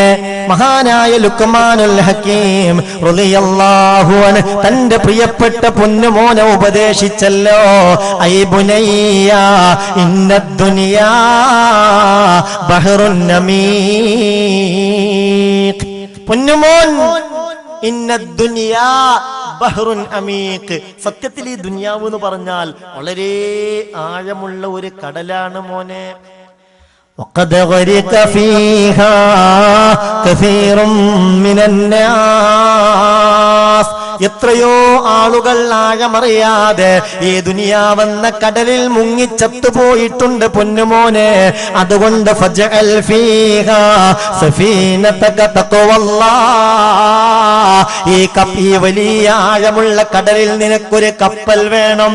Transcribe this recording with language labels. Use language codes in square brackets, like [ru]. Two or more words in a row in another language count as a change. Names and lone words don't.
[ml] മഹാനായ ലുഖ്മാനുൽ ഹകീം [ar] رضي الله عنه [ml] തന്റെ പ്രിയപ്പെട്ട പൊന്നുമോനെ ഉപദേശിച്ചല്ലോ, [ar] أي بني إن الدنيا بحر عميق. പൊന്നുമോൻ, إن الدنيا بحر عميق. [ml] സത്യത്തിൽ ഈ ദുനിയാവ് എന്ന് പറഞ്ഞാൽ വളരെ ആഴമുള്ള ഒരു കടലാണ് മോനെ. [ar] وقد غرق فيها كثير من الناس. [ml] എത്രയോ ആളുകൾ ആഴമറിയാതെ ഈ ദുനിയാവെന്ന കടലിൽ മുങ്ങിച്ചത്തുപോയിട്ടുണ്ട് പൊന്നുമോനെ. അതുകൊണ്ട് [ar] فاجعل فيها سفينتك تقوى الله. [ml] ഈ വലിയ ആഴമുള്ള കടലിൽ നിനക്കൊരു കപ്പൽ വേണം.